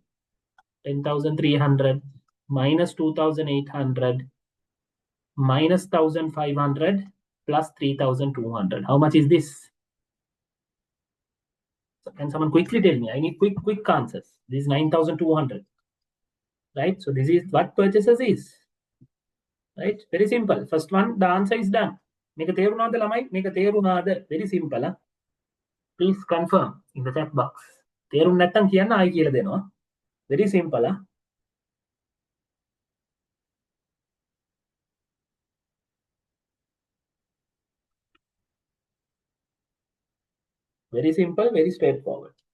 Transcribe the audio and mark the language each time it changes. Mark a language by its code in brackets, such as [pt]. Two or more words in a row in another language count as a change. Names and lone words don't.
[en] 10,300 minus 2,800 minus 1,500 plus 3,200. How much is this? So can someone quickly tell me? I need quick answers. This is 9,200. Right? So this is what purchases is. Right? Very simple. First one, the answer is done. Make a [si] තේරුණාද ළමයි? මේක තේරුණාද? [en] Very simple. Huh? Please confirm in the chat box. [si] තේරුම් නැත්තම් කියන්න ආයි කියලා දෙනවා. [en] Very simple. Huh? Very simple, very straightforward.